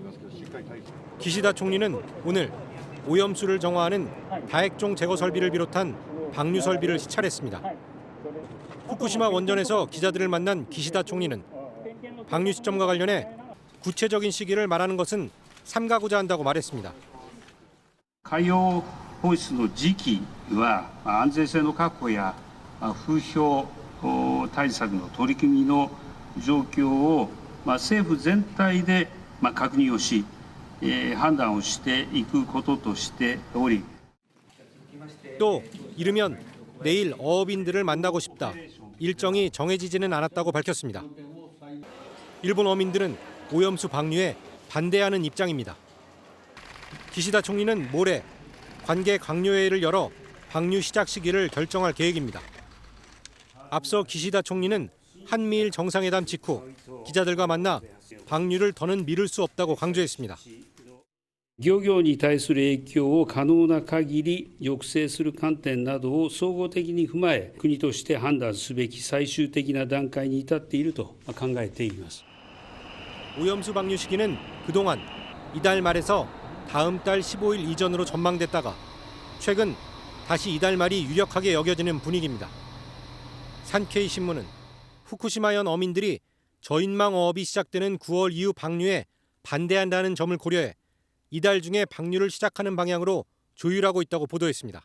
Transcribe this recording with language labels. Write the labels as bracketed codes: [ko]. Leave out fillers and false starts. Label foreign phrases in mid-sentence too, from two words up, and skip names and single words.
[ko] 기시다 총리는 오늘 오염수를 정화하는 다액종 제거 설비를 비롯한 방류 설비를 시찰했습니다. 후쿠시마 원전에서 기자들을 만난 기시다 총리는 방류 시점과 관련해 구체적인 시기를 말하는 것은 삼가고자 한다고 말했습니다. [ja] 海洋放出の時期は安全性の確保や風評対策の取り組みの状況を政府全体で確認をし判断をしていくこととしており [ko] 또 이르면 내일 어업인들을 만나고 싶다. 일정이 정해지지는 않았다고 밝혔습니다. 일본 어민들은 오염수 방류에 반대하는 입장입니다. 기시다 총리는 모레 관계 강요회의를 열어 방류 시작 시기를 결정할 계획입니다. 앞서 기시다 총리는 한미일 정상회담 직후 기자들과 만나 방류를 더는 미룰 수 없다고 강조했습니다. [ja] 漁業に対する影響を可能な限り抑制する観点などを総合的に踏まえ、国として判断すべき最終的な段階に至っていると考えています。 [ko] 오염수 방류 시기는 그동안 이달 말에서 다음 달 15일 이전으로 전망됐다가 최근 다시 이달 말이 유력하게 여겨지는 분위기입니다. 산케이 신문은 후쿠시마현 어민들이 저인망 어업이 시작되는 9월 이후 방류에 반대한다는 점을 고려해 이달 중에 방류를 시작하는 방향으로 조율하고 있다고 보도했습니다.